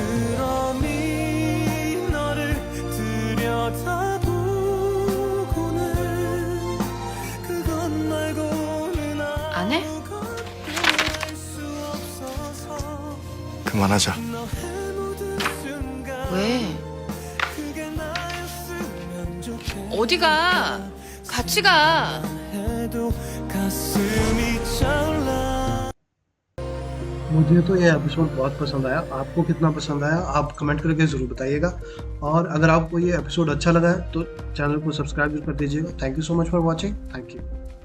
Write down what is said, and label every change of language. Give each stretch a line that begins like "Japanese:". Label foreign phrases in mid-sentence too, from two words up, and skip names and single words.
Korean: 끌어미 너를 들여다보고는 그것 말고는 안 해? 그만하자. 왜? 어디가? 같이 가.
Hindi: मुझे तो ये एपिसोड बहुत पसंद आया। आपको कितना पसंद आया आप कमेंट करके ज़रूर बताइएगा। और अगर आपको ये एपिसोड अच्छा लगा है तो चैनल को सब्सक्राइब कर दीजिएगा।
English: Thank you so much for watching. Thank you.